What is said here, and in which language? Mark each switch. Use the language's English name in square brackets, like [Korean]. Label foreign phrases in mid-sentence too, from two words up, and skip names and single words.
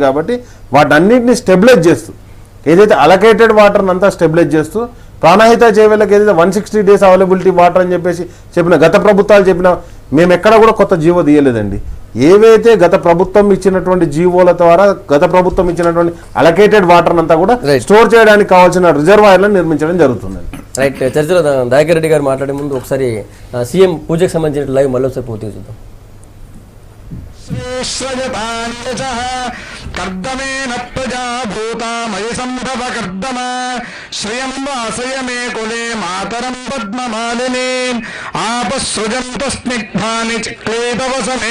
[Telugu] కాబట్టి వాటన్నిటిని స్టెబిలైజ్ చేస్తూ ఏదైతే [English] allocated waterని [Telugu] అంతా స్టెబిలైజ్ చేస్తూ ప్రాణహిత చేవేళ్ళకి ఏదైతే [English] 160 days availability water [Telugu] అని చెప్పేసి చెప్పిన గత ప్రభుత్వాలు చెప్పిన, మేము ఎక్కడ కూడా కొత్త జీవో తీయలేదండి. ఏవైతే గత ప్రభుత్వం ఇచ్చినటువంటి జీవోల ద్వారా గత ప్రభుత్వం ఇచ్చినటువంటి [English] allocated water [Telugu] అంతా కూడా స్టోర్ చేయడానికి కావాల్సిన రిజర్వాయర్లను నిర్మించడం జరుగుతుందండి. రైట్. చర్చలో దయాకర్ రెడ్డి గారు మాట్లాడే ముందు ఒకసారి సీఎం పూజకు సంబంధించిన లైవ్ మళ్ళీ ఒకసారి పూర్తిగా చూద్దాం. [Sanskrit] कर्दमेन प्रजा भूता मयि संभव कर्दम श्रियं वासय मे कुले मातरं पद्ममालिनी आपसृजन्तु स्निग्धानि चिक्लेदवस मे